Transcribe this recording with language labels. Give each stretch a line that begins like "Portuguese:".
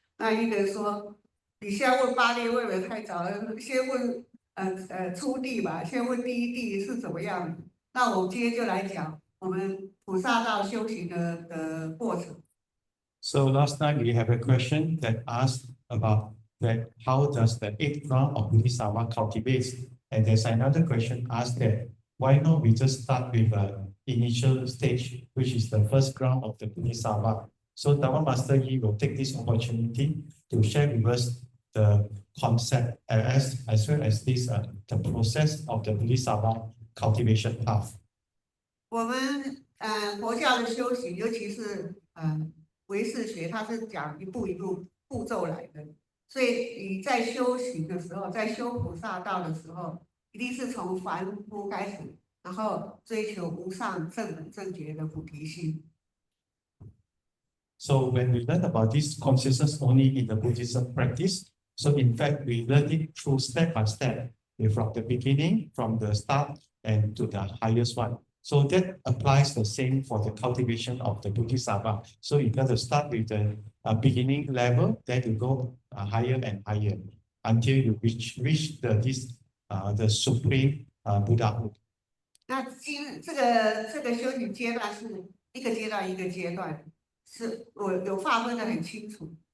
Chinese: 那一个人说，你现在问八地会不会太早了？先问初地吧，先问第一地是怎么样的。那我们今天就来讲我们菩萨道修行的过程。
English: So last night we have a question that asked about that how does the 8th round of Bodhisattva cultivates? And there's another question asked that why not we just start with an initial stage, which is the first round of the Bodhisattva. So Dharma Master Yi will take this opportunity to share with us the concept as well as this the process of the Bodhisattva cultivation path.
Chinese: 我们佛教的修行，尤其是唯识学它是讲一步一步步骤来的，所以你在修行的时候，在修菩萨道的时候，一定是从凡夫开始，然后追求无上正等正觉的菩提心。
English: So when we learn about this consciousness only in the Buddhism practice, so in fact we learn it through step by step, from the beginning, from the start, and to the highest one. So that applies the same for the cultivation of the Bodhisattva. So you got to start with the beginning level, then you go higher and higher until you reach the supreme Buddhahood.
Chinese: 那这个修行阶段是一个阶段一个阶段，是我有划分的很清楚。